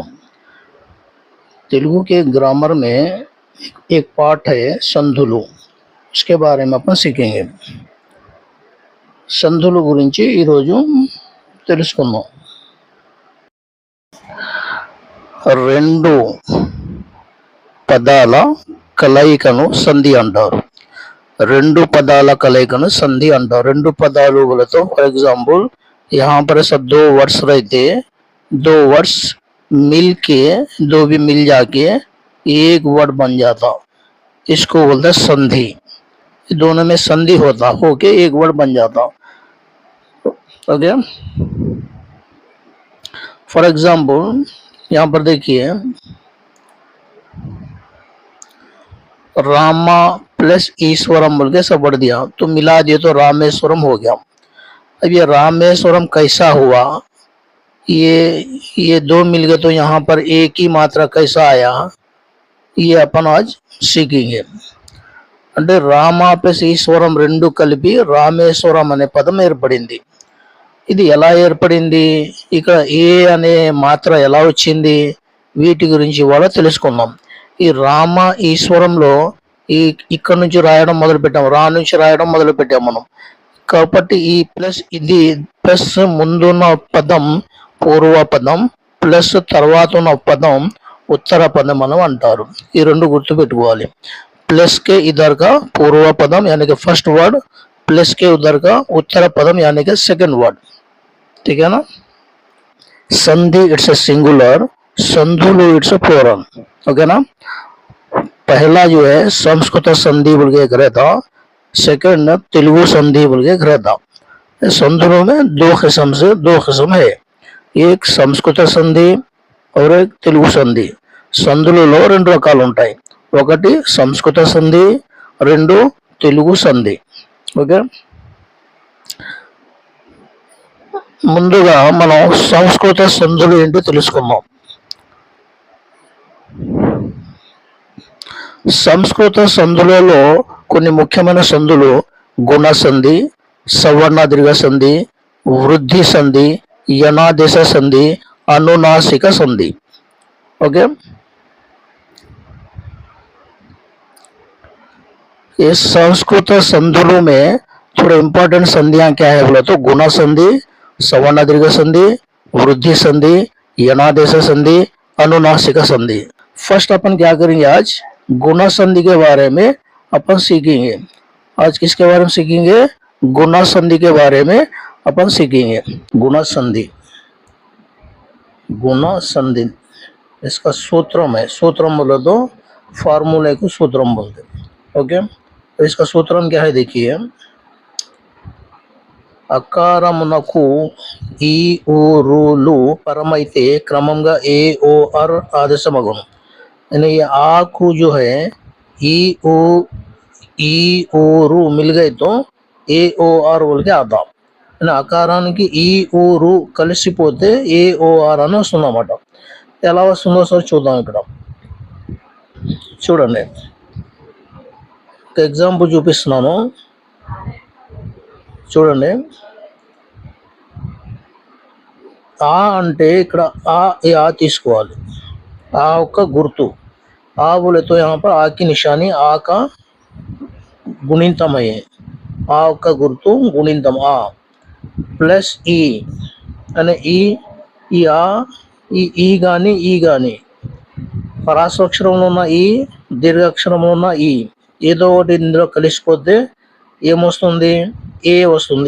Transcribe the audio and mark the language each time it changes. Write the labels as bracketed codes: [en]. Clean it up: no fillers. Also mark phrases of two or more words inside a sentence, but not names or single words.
[hi] तेलुगु के ग्रामर में एक पार्ट है संधुलु, उसके बारे में अपन सीखेंगे। [te] संधुलु గురించి ఈరోజు తెలుసుకుందాం। రెండు పదాల కలయికను సంధి అంటారు। రెండు పదాల కలయికను సంధి అంటారు। రెండు పదాలు [hi] बोलते [en] for example [hi] यहाँ पर सब दो वर्ड्स रहते, दो वर्ड्स मिल के दो भी मिल जाके एक वर्ड बन जाता, इसको बोलते संधि। दोनों में संधि होता होके एक वर्ड बन जाता। ओके, [en] for example [hi] यहाँ पर देखिए रामा प्लस ईश्वरम बोल के सब बढ़ दिया तो मिला दिए तो रामेश्वरम हो गया। अब ये रामेश्वरम कैसा हुआ, ये दो मिल गए तो यहाँ पर एक ही मात्रा कैसा आया, ये अपन आज सीखेंगे। [te] అంటే రామ ప్లస్ ఈశ్వరం రెండు కలిపి రామేశ్వరం అనే పదం ఏర్పడింది। ఇది ఎలా ఏర్పడింది, ఇక్కడ ఏ అనే మాత్ర ఎలా వచ్చింది, వీటి గురించి కూడా తెలుసుకుందాం। ఈ రామ ఈశ్వరంలో ఇక్కడ నుంచి రాయడం మొదలు పెట్టాం, రా నుంచి రాయడం మొదలు పెట్టాం మనం కాబట్టి ఈ ప్లస్ ఇది ప్లస్ ముందున్న పదం పూర్వ పదం ప్లస్ తర్వాత ఉన్న పదం ఉత్తర పదం మనం అంటారు। ఈ రెండు గుర్తు పెట్టుకోవాలి। [hi] प्लस के इधर का पूर्व पदम यानी कि [en] first word, [hi] प्लस के उधर का उत्तर पदम यानी कि [en] second word, [hi] ठीक है ना। [en] संधि it's a singular, संधुलु it's a plural, ओके ना। [hi] पहला जो है संस्कृत संधि बोल के एक रहता, सेकंड तेलुगु संधि बोल के एक रहता। संधुलों में दो किस्म है, एक संस्कृत संधि और एक तेलुगु संधि। [te] సంధులలో రెండు రకాలు ఉంటాయి, ఒకటి సంస్కృత సంధి, రెండు తెలుగు సంధి। ఓకే, ముందుగా మనం సంస్కృత సంధులు ఏంటో తెలుసుకుందాం। సంస్కృత సంధులలో కొన్ని ముఖ్యమైన సంధులు గుణ సంధి, సవర్ణ దీర్ఘ సంధి, వృద్ధి సంధి, యనాదేశ సంధి, అనునాసిక సంధి। [hi] ओके, ये संस्कृत संधुलों में थोड़े इंपॉर्टेंट संधियां क्या है बोला तो गुण संधि, सवर्ण दीर्घ संधि, वृद्धि संधि, यनादेश संधि, अनुनासिक संधि। फर्स्ट अपन क्या करेंगे, आज गुण संधि के बारे में अपन सीखेंगे। आज किसके बारे में सीखेंगे, गुण संधि के बारे में अपन सीखेंगे। गुण संधि, गुण संधि इसका सूत्रम है, सूत्रम बोलो तो फार्मूले को सूत्रम बोलते। ओके, तो इसका सूत्रम क्या है देखिए, [te] అకారమునకు ఈ ఊ రూలు పరమైతే క్రమంగా ఏ ఓ ఆర్ ఆదేశమగును। [hi] यानी ये आ को जो है [te] ఈ ఊ రు [hi] मिल गए तो [te] ఏ ఓ ఆర్ [hi] बोल के आता। [te] అకారానికి ఈ ఊ రు కలిసిపోతే ఏ ఓ ఆర్ అని వస్తుందన్నమాట। ఎలా వస్తుందో సార్ చూద్దాం। ఇక్కడ చూడండి, ఒక ఎగ్జాంపుల్ చూపిస్తున్నాను చూడండి। ఆ అంటే ఇక్కడ ఆ తీసుకోవాలి, ఆ ఒక గుర్తు ఆ [hi] बोले तो यहाँ पर आ की निशानी आ का गुणितम है, [te] ఆ ఒక గుర్తు గుణింతం ఆ ప్లస్ ఈ అనే ఈ ఆ ఈ గాని పరాశ్వక్షరంలో ఉన్న ఈ దీర్ఘాక్షరంలో ఉన్న ఈ ఏదో ఒకటి ఇందులో కలిసిపోతే ఏమొస్తుంది, ఏ వస్తుంది।